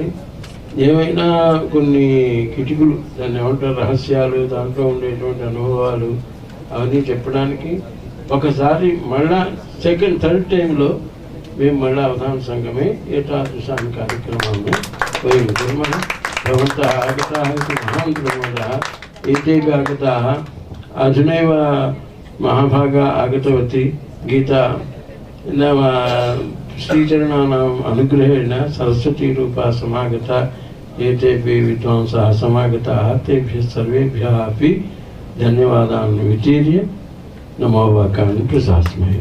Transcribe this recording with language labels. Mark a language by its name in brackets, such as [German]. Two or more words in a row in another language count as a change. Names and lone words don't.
[Telugu] ఏమైనా కొన్ని కిటికలు, దాన్ని ఏమంటారు, రహస్యాలు, దాంట్లో ఉండేటువంటి అనుభవాలు అవన్నీ చెప్పడానికి ఒకసారి మళ్ళా [English] second third [Telugu] టైంలో మేము మళ్ళీ అవధాన సంఘమే ఏతాదృశాన్ని కార్యక్రమాలను ఉపయోగించారు. [Sanskrit] భగవంతः आगताः इति महान् प्रमोदः। एतेऽपि आगताः। अधुनैव महाभागा आगतवती गीता नाम श्रीचरणानाम् अनुग्रहेण सरस्वतीरूपा समागता। एतेऽपि विद्वांसः समागताः। तेभ्यः सर्वेभ्यः अपि धन्यवादान् वितीर्य नमो वाकान् प्रशास्महे।